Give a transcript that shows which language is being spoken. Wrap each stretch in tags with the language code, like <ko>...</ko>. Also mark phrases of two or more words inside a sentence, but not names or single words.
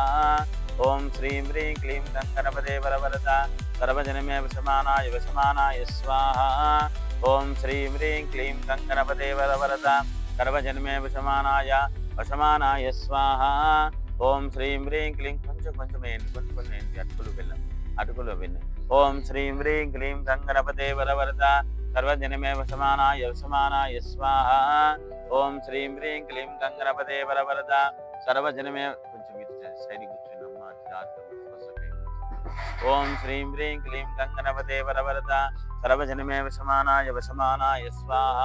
<sa>ओम श्रीं ह्रीं क्लीं गंगणपते वरवरदा सर्वजनमे वशमानाय स्वाहा। ओम श्रीं ह्रीं क्लीं गंगणपते वरवरदा सर्वजनमे वशमानाय स्वाहा। ओम श्रीं ह्रीं क्लीं</sa> <te>కొంచెం అటుకులు వెన్ను</te> <sa>ओम श्रीं ह्रीं क्लीं गंगणपते वरवरदा सर्वजनमे वशमानाय स्वाहा। ओम श्रीं ह्रीं क्लीं गंगणपते वरवरदा सर्वजनमे ओम श्रीं ह्रीं क्लीं गंगणपते वरवरदा सर्वजनमे वशमानाय स्वाहा।</sa>